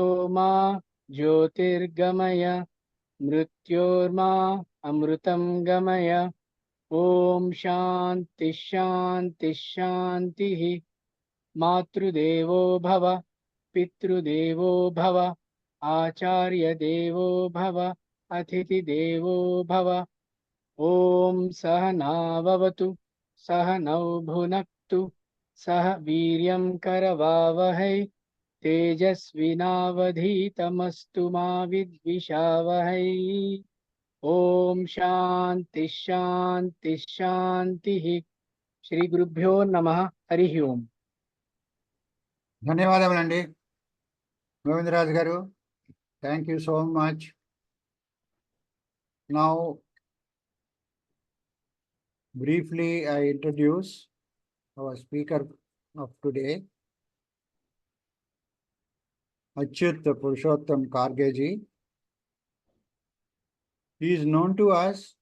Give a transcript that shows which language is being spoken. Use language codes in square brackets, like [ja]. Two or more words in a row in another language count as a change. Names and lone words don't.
[sa] मा ज्योतिर्गमय मृत्योर्मा अमृतं गमय ॐ शान्ति शान्ति शान्तिः मातृदेवो भव पितृदेवो भव आचार्यदेवो भव अतिथिदेवो भव ॐ सहनाववतु सहनौ भुनक्तु सह वीर्यं करवावहै तेजस्विनावधीतमस्तु मा विद्विषावहै ॐ शान्ति शान्ति शान्तिः श्री गुरुभ्यो नमः हरिः ओम् [te] ధన్యవాదములండి గోవిందరాజు గారు. [en] thank you so much. Now, briefly, I introduce our speaker of today, Achyut Purushottam Karve ji. He is known to us.